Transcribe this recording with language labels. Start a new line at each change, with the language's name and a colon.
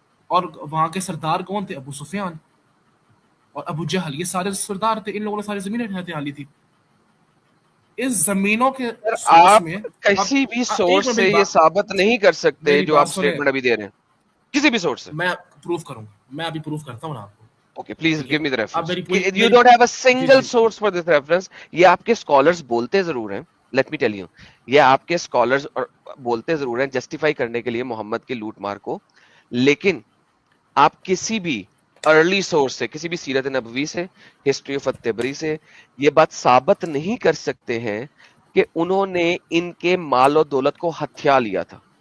Urdu: اور وہاں کے سردار کون تھے؟ ابو سفیان اور ابو جہل, یہ سارے سردار تھے. ان لوگوں نے ساری زمینیں ہتھیار لی تھی. اس زمینوں کے آپ کسی بھی سورس سے یہ ثابت نہیں کر سکتے جو آپ اسٹیٹمنٹ ابھی دے رہے ہیں, کسی بھی سورس سے. میں پروف کروں, میں ابھی پروف کرتا ہوں نا آپ کو.
English: Okay, please give me the reference. You don't have a single source for this reference.
Urdu: یہ آپ کے scholars بولتے ضرور ہیں,
English: let me tell you,
Urdu: یہ آپ کے scholars بولتے ضرور ہیں justify کرنے کے لیے محمد کے لوٹ مار کو, لیکن آپ کسی بھی ارلی سورس سے, کسی بھی سیرت نبوی سے, ہسٹری آف الطبری سے یہ بات ثابت نہیں کر سکتے ہیں کہ انہوں نے ان کے مال و دولت کو ہتھیا لیا تھا.